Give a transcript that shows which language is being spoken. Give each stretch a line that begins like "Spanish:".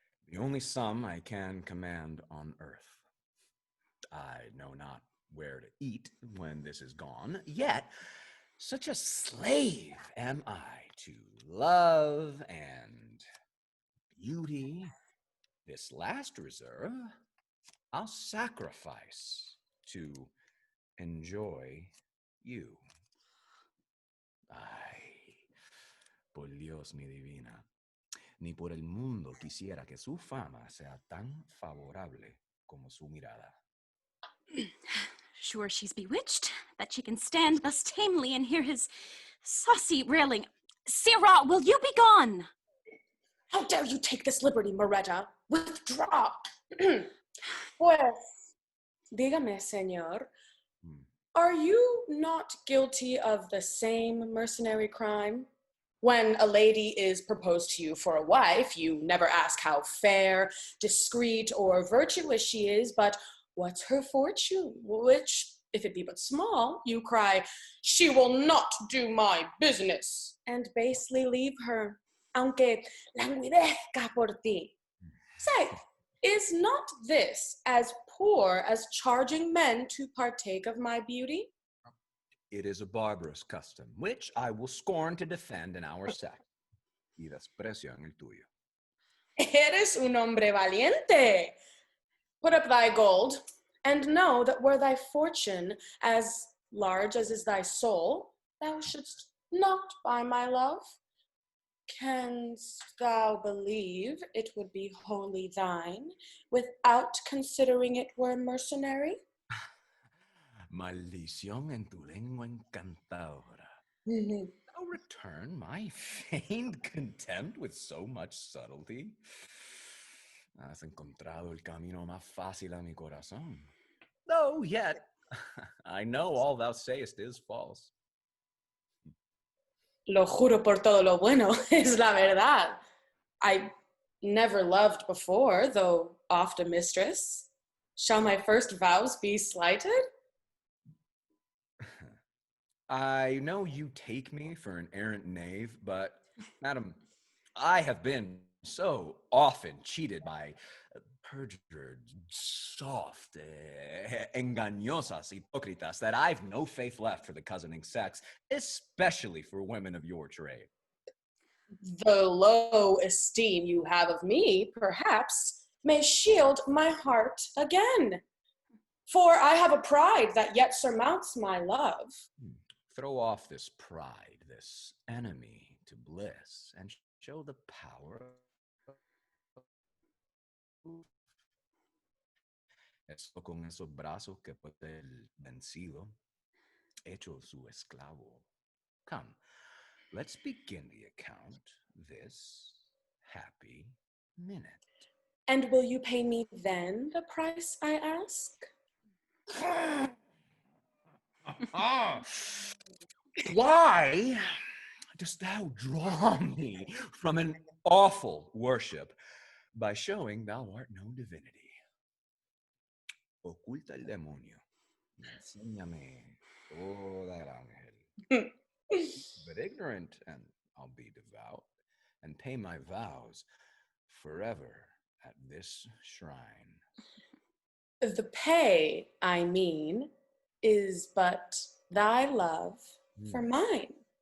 English: The only sum I can command on earth. I know not where to eat when this is gone, yet such a slave am I to love and beauty. This last reserve I'll sacrifice to enjoy you.
Spanish: Ay, por Dios, mi divina, ni por el mundo quisiera que su fama sea tan favorable como su mirada.
English: Sure she's bewitched, that she can stand thus tamely and hear his saucy railing. Sirrah, will you be gone? How dare you take this liberty, Moretta? Withdraw.
Spanish: Pues, dígame, señor,
English: are you not guilty of the same mercenary crime? When a lady is proposed to you for a wife, you never ask how fair, discreet, or virtuous she is, but what's her fortune? Which If it be but small, you cry, she will not do my business, and basely leave her,
Spanish: aunque languidezca por ti.
English: Say, is not this as poor as charging men to partake of my beauty? It is a barbarous custom, which I will scorn to defend in our sect.
Spanish: Y desprecio en el tuyo. Eres un hombre valiente.
English: Put up thy gold, and know that were thy fortune as large as is thy soul, thou shouldst not buy my love. Canst thou believe it would be wholly thine, without considering it were mercenary?
Spanish: Maldición en tu lengua encantadora.
English: Thou return my feigned contempt with so much subtlety?
Spanish: Has encontrado el camino más fácil a mi corazón.
English: Though yet, I know all thou sayest is false.
Spanish: Lo juro por todo lo bueno, es la verdad.
English: I never loved before, though oft a mistress. Shall my first vows be slighted? I know you take me for an errant knave, but, madam, I have been so often cheated by perjured, soft,
Spanish: engañosas hipócritas
English: that I've no faith left for the cousining sex, especially for women of your trade. The low esteem you have of me, perhaps, may shield my heart again. For I have a pride that yet surmounts my love. Throw off this pride, this enemy to bliss, and show the power
Spanish: Eso con esos brazos que puede el vencido, hecho su esclavo.
English: Come, let's begin the account this happy minute. And will you pay me then the price I ask? Why dost thou draw me from an awful worship by showing thou art no divinity?
Spanish: Oculta el demonio y enséñame toda el ángel.
English: But ignorant, and I'll be devout, and pay my vows forever at this shrine. The pay, I mean, is but thy love for mine.